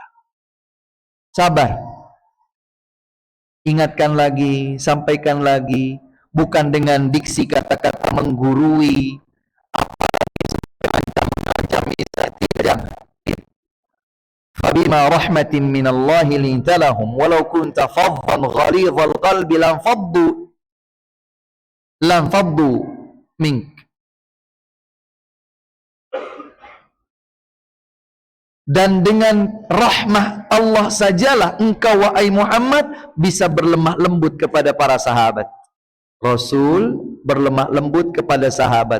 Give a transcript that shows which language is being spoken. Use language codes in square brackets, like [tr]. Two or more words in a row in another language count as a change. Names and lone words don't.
[id] Sabar. Ingatkan lagi, sampaikan lagi. Bukan dengan diksi kata-kata menggurui, apalagi mengancam-ancami, tidak. [ar] فبما رحمة من الله لنت لهم ولو كنت فظا غليظ القلب لانفضوا من. [id] Dan dengan rahmah Allah sajalah engkau wahai Muhammad bisa berlemah lembut kepada para sahabat. Rasul berlemah lembut kepada sahabat.